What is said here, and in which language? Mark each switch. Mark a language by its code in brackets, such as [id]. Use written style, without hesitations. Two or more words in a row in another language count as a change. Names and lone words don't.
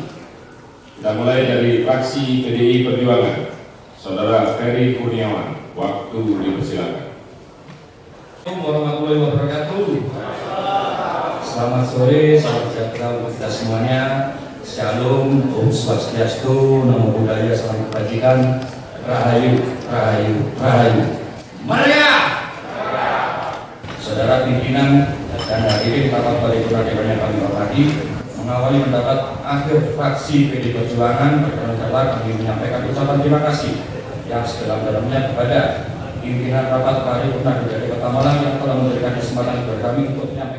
[id] Kita mulai dari fraksi PDI Perjuangan, Saudara Ferry Kurniawan. Waktu dipersilakan. [ar] السلام عليكم ورحمة الله وبركاته. [id] Selamat sore, salam sejahtera untuk kita semuanya. Shalom, [ban] Om Swastiastu, [pi] Namo Buddhaya, [id] salam kebajikan, Rahayu, Rahayu, Rahayu. Maria! Saudara pimpinan dan hadirin rapat paripurna dewan yang kami hormati, mengawali pendapat akhir fraksi PD Perjuangan, perkenalkan kami menyampaikan ucapan terima kasih yang sedalam-dalamnya kepada pimpinan rapat paripurna DPRD Kota Malang yang telah memberikan kesempatan kepada kami untuk menyampaikan.